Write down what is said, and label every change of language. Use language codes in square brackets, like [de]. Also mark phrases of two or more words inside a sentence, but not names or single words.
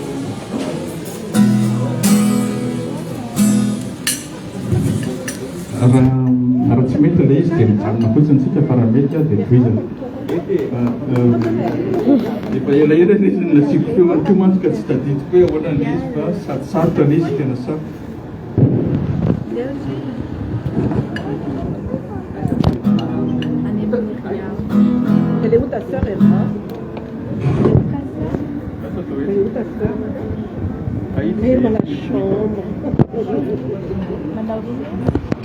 [mg] Raha tsy mety ilay izy dia mijanona fotsiny tsika fa raha mety dia toizana. Efa elaela izy nasiko feoany ko mantsy ka tsy tadidiko hoe ahoana ilay izy fa sarosarotra ilay izy tena sarotra. [fr] Elle est où ta sœur, Emma? Elle est où ta sœur? Elle est dans la chambre.